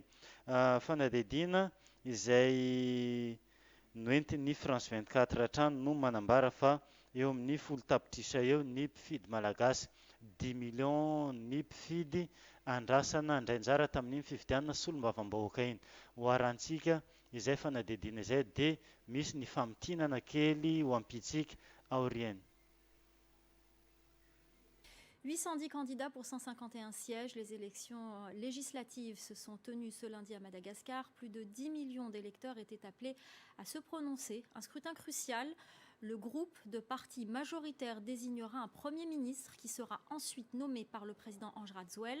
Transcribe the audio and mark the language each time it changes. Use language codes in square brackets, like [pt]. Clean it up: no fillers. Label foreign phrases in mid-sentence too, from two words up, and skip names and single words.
[mg] Fanadihadiana izay noentin'ny France 24 hatrany no manambara fa eo amin'ny 10 tapitrisa eo ny mpifidy malagasy, 10 millions ny mpifidy andrasana andrainjara tamin'ny fifidianana solombavambahoaka iny. Hoarantsika izay fanadihadiana izay dia misy ny famitinana kely ho ampitsika aoriany. [fr] 810 candidats pour 151 sièges. Les élections législatives se sont tenues ce lundi à Madagascar. Plus de 10 millions d'électeurs étaient appelés à se prononcer. Un scrutin crucial. Le groupe de partis majoritaires désignera un Premier ministre qui sera ensuite nommé par le président Ange Radzouel.